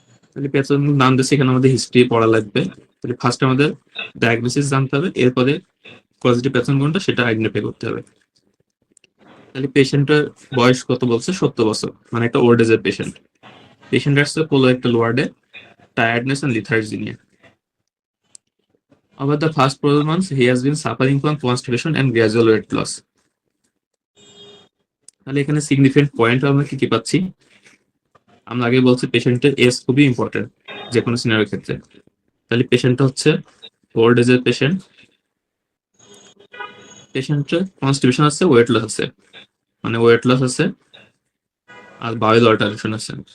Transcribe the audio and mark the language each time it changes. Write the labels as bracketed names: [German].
[Bangla] তাহলে প্যাথোজেন নাম দিচ্ছে, এখানে আমাদের হিস্ট্রি পড়া লাগবে। তাহলে ফার্স্ট আমাদের ডায়াগনোসিস জানতে হবে, এরপরে পজিটিভ প্যাথোজেন কোনটা সেটা আইডেন্টিফাই করতে হবে। তাহলে পেশেন্টের বয়স কত বলছে, 70 বছর, মানে একটা ওল্ড এজের পেশেন্ট। পেশেন্ট আসছে কোলো একটা ওয়ার্ডে, টায়ার্ডনেস এন্ড লিথার্জি নিয়ে। [English] Over the past 12 months, he has been suffering from constipation and gradual weight loss. [Bangla] তাহলে এখানে সিগনিফিকেন্ট পয়েন্ট আমরা কি কি পাচ্ছি, আমরা আগে বলছি পেশেন্টের এজ খুবই ইম্পর্টেন্ট যে কোনো সিনারির ক্ষেত্রে। তাহলে পেশেন্টটা হচ্ছে ওল্ড এজের পেশেন্ট, পেশেন্টের কনস্টিপেশন আছে, ওয়েট লস আছে, মানে ওয়েট লস আছে আর বাউল অল্টারেশন আছে।